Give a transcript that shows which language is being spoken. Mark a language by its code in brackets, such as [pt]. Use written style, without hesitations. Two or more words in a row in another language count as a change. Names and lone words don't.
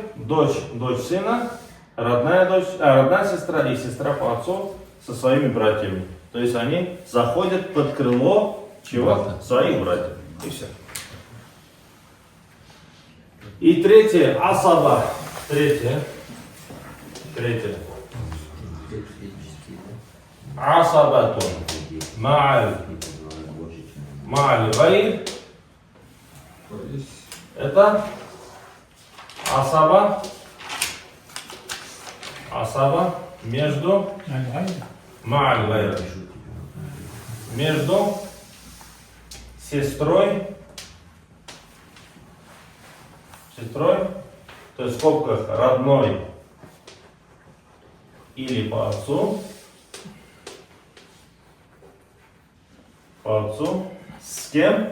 [ru] Дочь сына, родная сестра и сестра по отцу со своими братьями. То есть они заходят под крыло чего? Брата. Своих братьев. И все. И третье, асаба. Третье. Асабату. [ar] مع الغير. [ru] Это асаба. [ar] Между مع الغير. [ru] Между сестрой, то есть в скобках родной или по отцу, с кем?